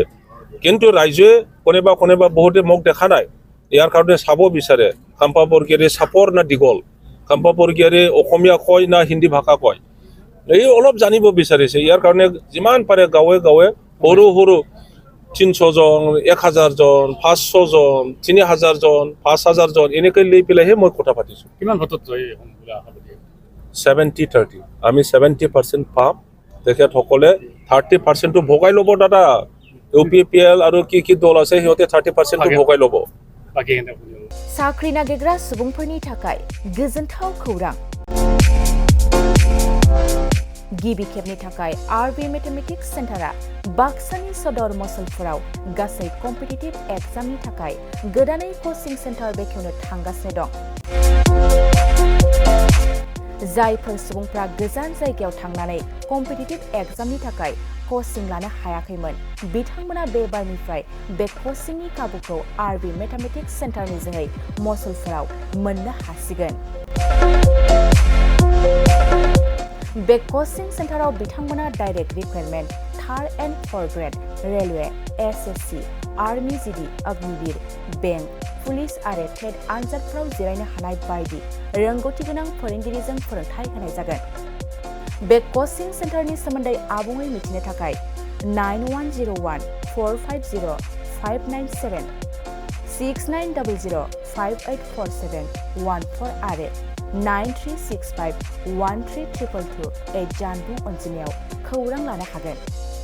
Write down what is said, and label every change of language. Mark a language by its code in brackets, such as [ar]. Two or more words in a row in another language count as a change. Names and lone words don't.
[as] কিন্তু ৰাইজে কোনেবা বহুতে মোক দেখা নাই ইয়াৰ কাৰণে চাব বিচাৰে কাম্পা বৰগিয়াৰী চাপৰ না দীঘল কাম্পা বৰগিয়াৰী অসমীয়া কয় না হিন্দী ভাষা কয় এই অলপ জানিব বিচাৰিছে ইয়াৰ কাৰণে যিমান পাৰে গাঁৱে সৰু 300 জন 1000 জন 500 জন 3000 জন 5000 জন এনেকৈ লৈ পেলাইহে মই কথা পাতিছোঁ কিমান ভোটত জয় হ'ম বুলি আশা কৰি 70-30 আমি 70% পাম তেখেতসকলে 30%টো ভগাই ল'ব দাদা UPPL আৰু কি দল আছে সিহঁতে 30%টো ভগাই ল'ব বাকী [brx] साख्रि नागिरग्रा सुबुंफोरनि थाखाय गोजोनथाव खौरां गिबि खेबनि थाखाय RB मेथमेटिक्स सेन्टारा बाक्सानि सदर मसलफोराव गासै [en] competitive exam [brx] थाखाय गोदानै [en] coaching center [brx] बेखेवनो थांगासिनो दं जायफोर सुबुंफ्रा गोजान जायगायाव थांनानै [en] competitive exam [brx] थाखाय कोचिं लानो हायाखैमोन बिथांमोना बे बारनिफ्राय बे कोचिंनि खाबुखौ RB मेथमेटिक्स सेन्टारनि जोहै मसलफोराव मोननो हासिगोन बे कोचिं सेन्टाराव बिथांमोना [en] direct requirement 3rd and 4th grade railway [brx] SSC आर्मी GD अग्निवीर बेंक पुलिस आरो टेट आनजादफोराव जिरायनो हानाय बायदि रोंगौथि गोनां फोरोंगिरिजों फोरोंथाय होनाय जागोन बे कोचिं सेन्टारनि सोमोन्दै आबुङै मिथिनो थाखाय 9101450597 6900584714 आरो 9365132228 जानबुं अनजिमायाव खौरां लानो हागोन